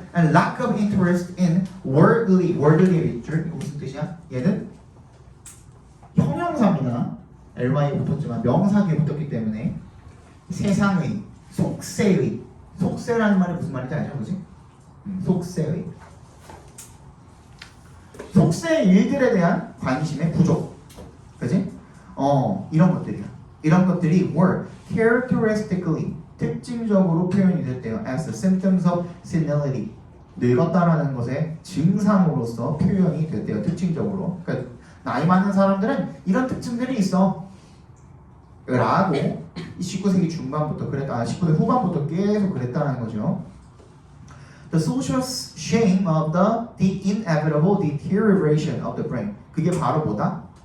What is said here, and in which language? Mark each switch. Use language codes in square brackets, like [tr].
[en] And lack of interest in worldly [ko] 이게 무슨 뜻이야? 얘는 형용사입니다. LY에 붙었지만 명사기에 붙었기 때문에 세상의, 속세의, 속세라는 말이 무슨 말인지 알죠? 그지? 속세의. 속세의 일들에 대한 관심의 부족. 그지? 이런 것들이야. 이런 것들이 [en] were characteristically [ko] 특징적으로 표현이 됐대요. [en] as the symptoms of senility. [ko] 늙었다라는 것의 증상으로서 표현이 됐대요. 특징적으로. 그러니까 나이 많은 사람들은 이런 특징들이 있어. 라고 19세기 중반부터 그랬다. 19세 후반부터 계속 그랬다는 거죠. [en] The social shame of the inevitable deterioration of the brain. [ko] 그게 바로 뭐다?